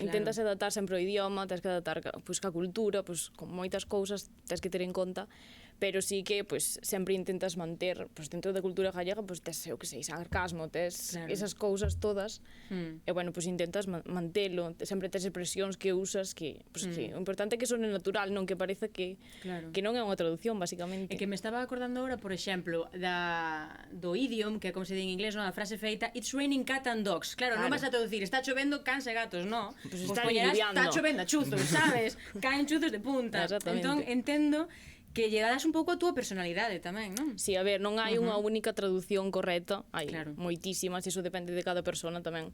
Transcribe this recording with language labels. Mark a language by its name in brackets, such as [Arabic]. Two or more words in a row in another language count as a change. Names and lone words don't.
[Galician] Intentas adaptar sempre o idioma, tens que adaptar pois, ca cultura, pois, con moitas cousas tens que ter en conta, pero sí que pois, sempre intentas manter pois, dentro da cultura gallega, pois, tes, eu que sei, sarcasmo, tes esas cousas todas, e bueno, pois intentas mantelo, sempre tes expresións que usas que, pois, que o importante é que sone natural, non que parece que non é unha traducción, basicamente. E que me estaba acordando agora, por exemplo, do idiom, que é como se di en inglés, a frase feita, [English] it's raining cat and dogs. [Galician] Claro, non vas a traducir, está chovendo cans e gatos, non? Pues está diluviando. Está chovendo a chuzos, sabes? Caen chuzos de punta. Entón, entendo que lle das un pouco a túa personalidade tamén, non? Sí, a ver, non hai unha única traducción correcta, hai moitísimas, iso depende de cada persona tamén.